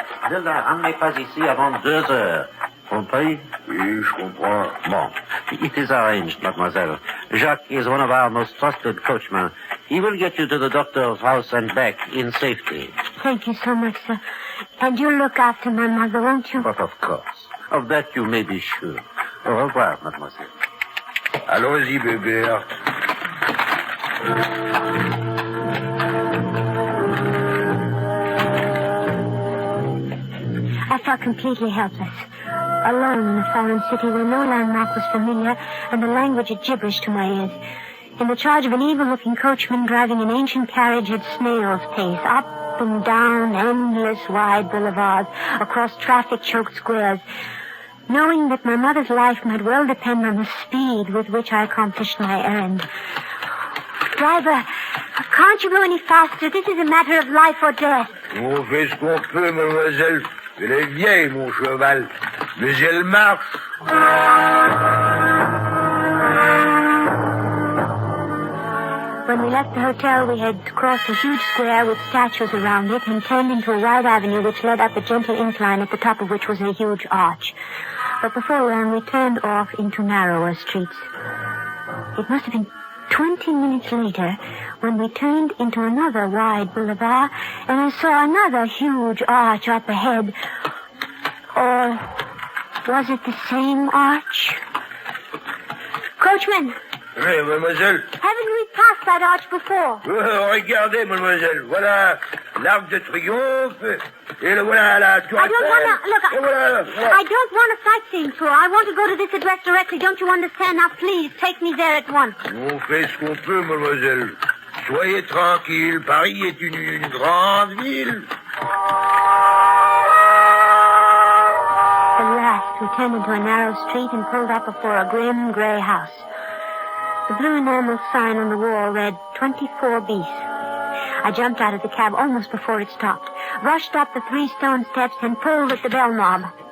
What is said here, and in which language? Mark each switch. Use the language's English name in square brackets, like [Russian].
[French] Ne la ramenez pas ici avant 2 heures. Compris? Oui, je comprends. [English] Bon. It is arranged, mademoiselle. Jacques is one of our most trusted coachmen. He will get you to the doctor's house and back in safety. Thank you so much, sir. And you'll look after my mother, won't you? But of course. Of that you may be sure. [French] Au revoir, mademoiselle. Allons-y, bébé. [English] completely helpless. Alone in a foreign city where no landmark was familiar and the language a gibberish to my ears. In the charge of an evil-looking coachman driving an ancient carriage at snail's pace, up and down endless wide boulevards, across traffic-choked squares, knowing that my mother's life might well depend on the speed with which I accomplished my errand. Driver, can't you go any faster? This is a matter of life or death. [French] On fait ce qu'on peut, mademoiselle. Elle est vieille, mon cheval. Mais elle marche. [English] When we left the hotel, we had crossed a huge square with statues around it and turned into a wide avenue which led up a gentle incline at the top of which was a huge arch. But before long, we turned off into narrower streets. It must have been 20 minutes later when we turned into another wide boulevard and I saw another huge arch up ahead. Or was it the same arch? Coachman! [French] Oui, mademoiselle. [English] Haven't we passed that arch before? [French] Regardez, mademoiselle. Voilà l'Arc de Triomphe. Et le voilà la Tour [English] I don't want to... Look, I don't want a sightseeing tour. I want to go to this address directly. Don't you understand? Now, please, take me there at once. [French] On fait ce qu'on peut, mademoiselle. Soyez tranquille. Paris est une grande ville. [English] At last, we turned into a narrow street and pulled up before a grim gray house. The blue enamel sign on the wall read 24 bis. I jumped out of the cab almost before it stopped, rushed up the 3 stone steps, and pulled at the bell knob.